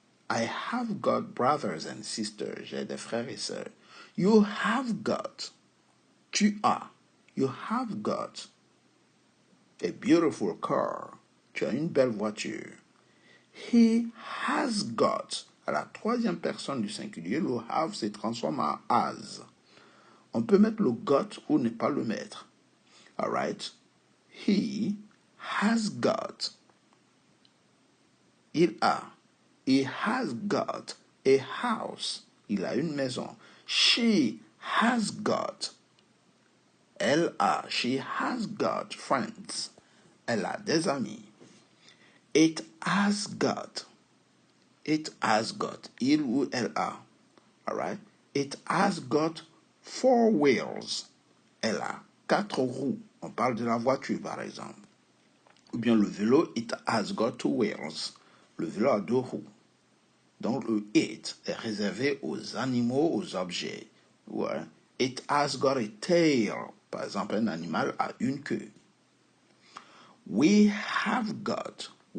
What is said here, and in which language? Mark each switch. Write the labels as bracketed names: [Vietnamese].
[English] I have got brothers and sisters. [French] J'ai des frères et sœurs. [English] You have got. [French] Tu as. [English] You have got a beautiful car. [French] Tu as une belle voiture. [English] He has got. [French] À la 3e personne du singulier, le have se transforme en has. On peut mettre le got ou ne pas le mettre. [English] Alright? He has got. [French] Il a. [English] He has got a house. [French] Il a une maison. [English] She has got. [French] Elle a. [English] She has got friends. [French] Elle a des amis. [English] It has got. It has got. [French] Il ou elle a. [English] Alright? It has got 4 wheels. [French] Elle a 4 roues. On parle de la voiture, par exemple. Ou bien le vélo, [English] it has got 2 wheels. [French] Le vélo a 2 roues. Donc le it est réservé aux animaux, aux objets. Ouais. [English] It has got a tail. [French] Par exemple, un animal a une queue. [English] We have got.